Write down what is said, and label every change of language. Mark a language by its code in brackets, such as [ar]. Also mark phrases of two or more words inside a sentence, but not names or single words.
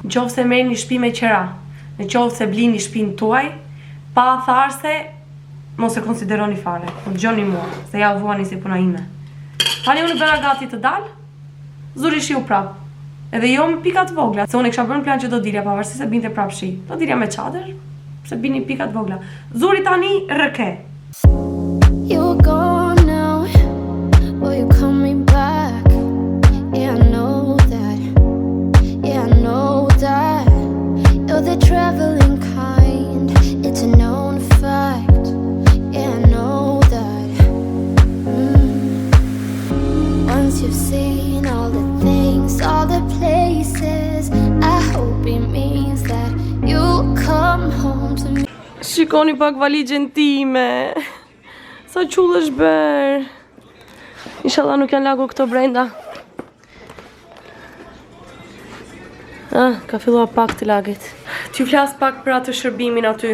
[sq] Nëse merrni shtëpi me qira, nëse blini shtëpinë tuaj, pa tharse, mos e konsideroni fare. Po dëgjoni mua, se ja u vuani si puna ime. Tani unë bëra gati të dal, zuri shiu prap. Edhe jo me pika të vogla, se unë e kisha bërë në plan që do dilja pavarësisht se binte prap shi. Do dilja me çadër, se bini pika të vogla. Zuri tani rëke. [en] You're gone now, will you call me back? Yeah, I know that, yeah, I know that. You're the traveling kind, it's a known fact. Yeah, I know that. Once you've seen all the things, all the places, I hope it means that you'll come home to me. [sq] Shikoni pak valigjen time. Sa qull është bërë. Inshallah nuk janë lagur këto brenda. Ka filluar pak të lagit. T'ju flas pak për atë shërbimin aty.